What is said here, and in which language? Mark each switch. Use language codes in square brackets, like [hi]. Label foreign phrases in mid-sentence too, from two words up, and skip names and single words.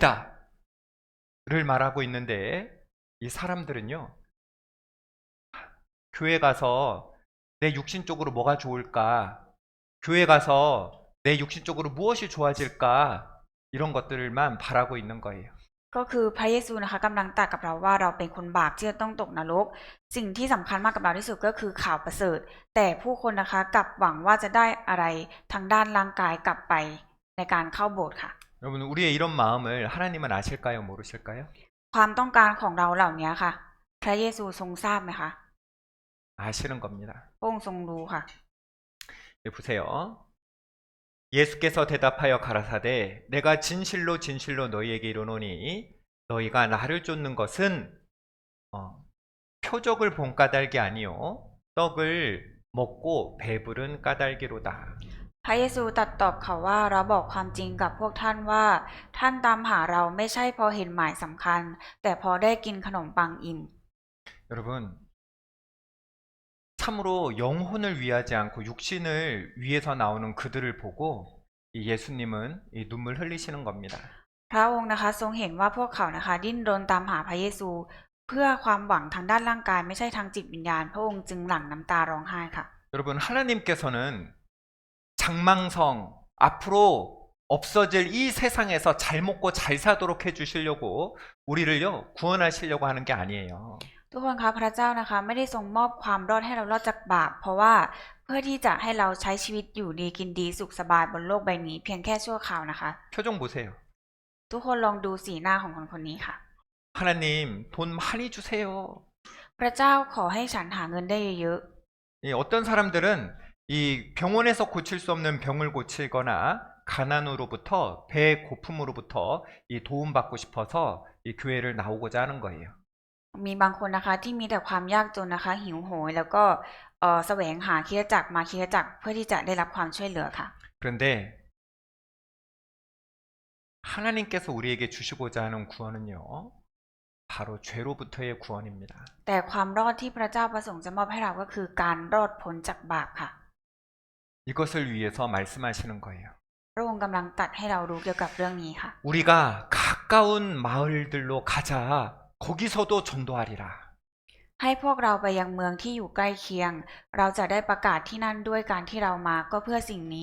[ko] 를 말하고 있는데 이 사람들은요. 교회 가서 내 육신적으로 뭐가 좋을까? 교회 가서 내 육신적으로 무엇이 좋아질까? 이런 것들만 바라고 있는 거예요. [th] ก็คือพระเยซูนะคะกำลังตรัสกับเราว่าเราเป็นคนบาปที่จะต้องตกนรกสิ่งที่สำคัญมากกับเราที่สุดก็คือข่าวประเสริฐแต่ผู้คนนะคะกลับหวังว่าจะได้อะไรทางด้านร่างกายกลับไปในการเข้าโบสถ์ค่ะ [ko] 여러분, 우리의 이런 마음을 하나님은 아실까요? 모르실까요? [th] ความต้องการของเราเหล่านี้ค่ะ พระเยซูทรงทราบไหมคะ [ko] 아시는 겁니다. [th] พระองค์ทรงรู้ค่ะ [ko] 보세요. 예수께서 대답하여 가라사대 내가 진실로 진실로 너희에게 이르노니 너희가 나를 쫓는 것은 표적을 본 까닭이 아니요 떡을 먹고 배부른 까닭이로다. [th] พระเยซูตรัสตอบเขาว่าเราบอกความจริงกับพวกท่านว่าท่านตามหาเราไม่ใช่พอเห็นหมายสำคัญแต่พอได้กินขนมปังอิ่ม [ko] 여러분, 참으로 영혼을 위하지 않고 육신을 위해서 나오는 그들을 보고 이 예수님은 이 눈물 흘리시는 겁니다. [th] พระองค์นะคะทรงเห็นว่าพวกเขานะคะดิ้นรนตามหาพระเยซู เพื่อความหวังทางด้านร่างกายไม่ใช่ทางจิตวิญญาณพระองค์จึงหลั่งน้ำตาร้องไห้ค่ะ [ko] 여러분, 하나님께서는 장망성 앞으로 없어질 이 세상에서 잘 먹고 잘 사도록 해주시려고 우리를요 구원하시려고 하는 게 아니에요. [th] ทุกคนคะพระเจ้านะคะไม่ได้ทรงมอบความรอดให้เรารอดจากบาปเพราะว่าเพื่อที่จะให้เราใช้ชีวิตอยู่ดีกินดีสุขสบายบนโลกใบนี้เพียงแค่ชั่วคราวนะคะ [ko] 표정 보세요. [th] ทุกคนลองดูสีหน้าของคนคนนี้ค่ะ [ko] 하나님 돈 많이 주세요. [th] พระเจ้าขอให้ฉันหาเงินได้เยอะ [ko] 이 어떤 사람들은 이 병원에서 고칠 수 없는 병을 고치거나 가난으로부터 배 고픔으로부터 이 도움받고 싶어서 이 교회를 나오고자 하는 거예요. [th] มีบางคนนะคะที่มีแต่ความยากจนนะคะหิวโหยแล้วก็แสวงหาคริสตจักรมาคริสตจักรเพื่อที่จะได้รับความช่วยเหลือค่ะ [ko] 그런데 하나님께서 우리에게 주시고자 하는 구원은요, 바로 죄로부터의 구원입니다. [th] แต่ความรอดที่พระเจ้าประสงค์จะมอบให้เราก็คือการรอดพ้นจากบาปค่ะ [ko] 이것을 위해서 말씀하시는 거예요. [th] พระองค์กำลังตรัสให้เรารู้เกี่ยวกับเรื่องนี้ค่ะ [ko] 우리가 가까운 마을들로 가자. 거기서도 전도하리라. [th] ให้พวกเราไปยังเมืองที่อยู่ใกล้เคียง เราจะได้ประกาศที่นั่นด้วยการที่เรามาก็เพื่อสิ่งนี้